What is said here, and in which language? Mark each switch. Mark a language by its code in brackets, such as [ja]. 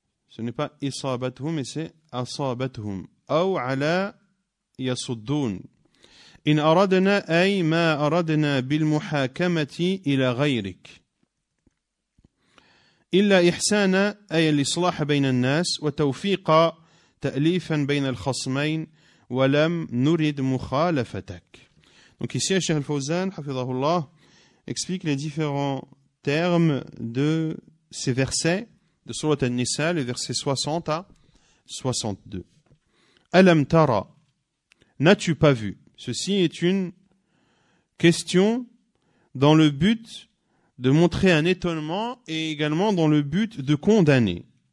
[fr] Ce n'est pas [ar] إصابتهم [fr] mais c'est [ar] أصابتهم أو على يصدون. إن أردنا أي ما أردنا بالمحاكمة إلى غيرك إلا إحسانا أي الإصلاح بين الناس وتوفيق تأليفا بين الخصمين ولم نرد مخالفتك. [fr] Donc ici, Cheikh Al-Fawzan, hafidhahullah, explique les différents termes de ces versets de Surat An-Nisa, les versets 60 à 62. [ar] Alam tara, [fr] n'as-tu pas vu? Ceci est une question dans le but de montrer un étonnement et également dans le but de condamner.